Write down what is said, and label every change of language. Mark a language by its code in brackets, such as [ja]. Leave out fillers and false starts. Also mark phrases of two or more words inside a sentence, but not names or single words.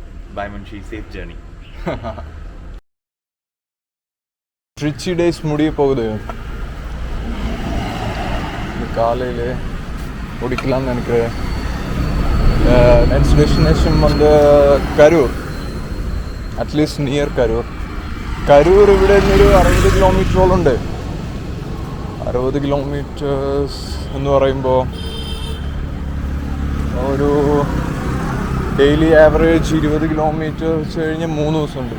[en] Bye Munshi, safe journey. [ta] Trichy days முடிய போகுது. காலையில் ஓடிக்கலாம்னு நினைக்கிறேன். [en] Next destination வந்து കരൂർ, at least near Karur. [ml] കരൂർ ഇവിടെ നിന്നൊരു 60 കിലോമീറ്ററോളം ഉണ്ട്. 60 കിലോമീറ്റേഴ്സ് എന്ന് പറയുമ്പോൾ ഒരു [en] daily average 20 kilometers [ml] കഴിഞ്ഞ് 3 ദിവസമുണ്ട്.